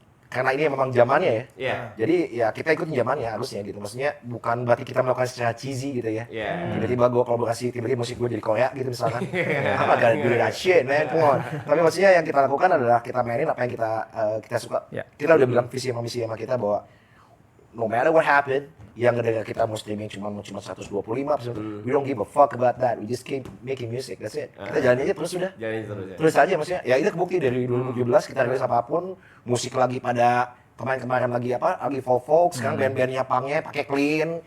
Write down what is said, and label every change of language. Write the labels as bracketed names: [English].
[Indonesian] Karena ini memang zamannya ya. Iya. Jadi ya kita ikutin zamannya harusnya gitu. Maksudnya bukan berarti kita melakukan secara cheesy gitu ya. Iya. Tiba-tiba gue kolaborasi, tiba-tiba musik gue jadi Korea gitu misalkan. Apa gak [English] do that shit man, come on. [Indonesian] Tapi maksudnya yang kita lakukan adalah kita mainin apa yang kita suka. Yeah. Kita udah bilang visi sama misi sama kita bahwa [English] no matter what happened, [Indonesian] yang ngedengar kita mau streaming cuma 125, [English] we don't give a fuck about that. We just keep making music, that's it. [Indonesian] Kita jalanin aja terus sudah. Jalanin terus ya. Terus aja maksudnya. Ya itu kebukti dari 2017 kita rilis apapun, musik lagi pada kemarin lagi lagi folk, sekarang band-bandnya punknya pakai clean.